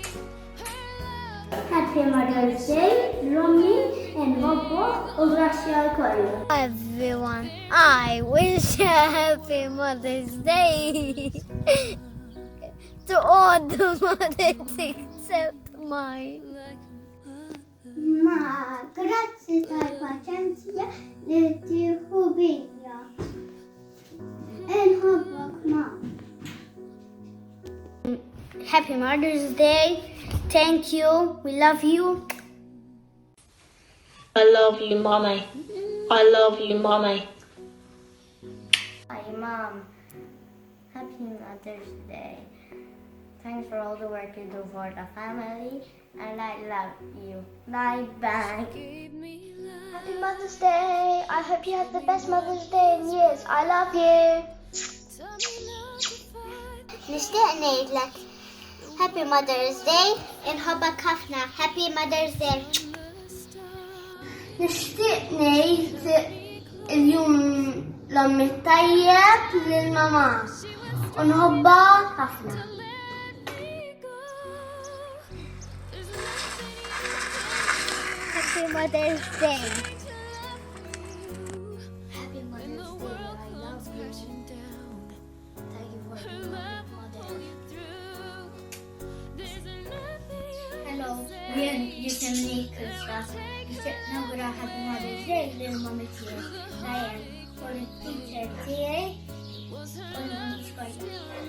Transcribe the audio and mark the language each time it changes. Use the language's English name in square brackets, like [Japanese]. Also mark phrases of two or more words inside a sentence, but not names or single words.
[English] Happy Mother's Day, Romy and Hobok Obrasial. Hi everyone, I wish a happy Mother's Day to all the mothers except mine. [Italian] Ma, grazie per pazienza del tuo figlio. [English] And Hobok Mom. Happy Mother's Day. Thank you. We love you. I love you, Mommy. I love you, Mommy. Hi, Mom. Happy Mother's Day. Thanks for all the work you do for the family, and I love you. Bye-bye. Happy Mother's Day. I hope you have the best Mother's Day in years. I love you. [Maltese] Nishtiq ngħidlek [English] Happy Mother's Day [Maltese] inħobbok ħafna. [English] Happy Mother's Day. [Maltese] Nishtiq ngħid il-jum l-ommi tajjeb lill-mama u nħobbha ħafna. [English] Happy Mother's Day. Happy Mother's Day. I love you. Thank you for being my mother. Hello, you can make stuff. [Maltese] Nawgura [English] Happy Mother's Day [Maltese] lill-mommy tiegħi, Diane, u l-teacher tiegħi u l-iskola.